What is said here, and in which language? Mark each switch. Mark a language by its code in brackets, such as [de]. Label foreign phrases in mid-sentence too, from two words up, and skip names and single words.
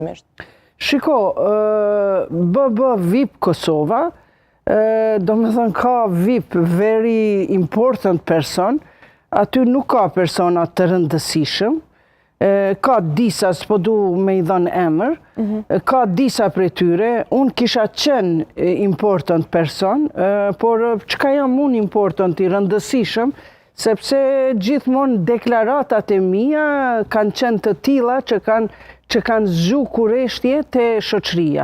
[sq] Shiko, BB VIP Kosova, do me thënë ka VIP [en] very important person, [sq] aty nuk ka persona të rëndësishëm, ka disa, s'po du me i dhënë emër, ka disa prej tyre, unë kisha qenë [en] important person, [sq] por çka jam unë important i rëndësishëm, sepse gjithmonë deklaratat e mia kanë qenë të tilla që kanë zgju kurreshtje te shoqëria.